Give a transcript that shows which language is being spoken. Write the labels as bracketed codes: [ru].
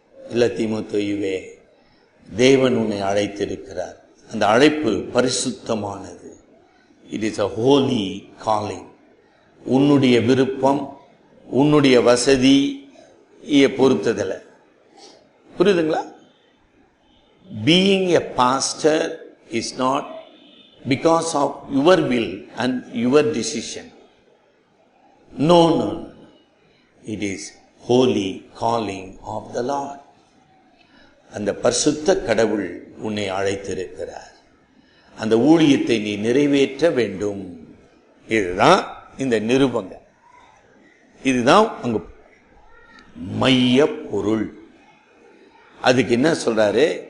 [ta] இல்ல தீமோத்தேயுவே, தேவன் உன்னை அழைத்திருக்கிறார். அந்த அழைப்பு பரிசுத்தமானது. [en] It is a holy calling. [ta] உன்னுடைய விருப்பம், உன்னுடைய வசதியை பொறுத்ததில்ல. புரியுதுங்களா? [en] Being a pastor is not because of your will and your decision. No. It is holy calling of the Lord. [ta] அந்த பரிசுத்த கடவுள் உன்னை அழைத்திருக்கிறார். அந்த ஊழியத்தை நீ நிறைவேற்ற வேண்டும். இதுதான் இந்த நிருபங்க. இதுதான் அங்க மைய பொருள். அதுக்கு என்ன சொல்றாரு?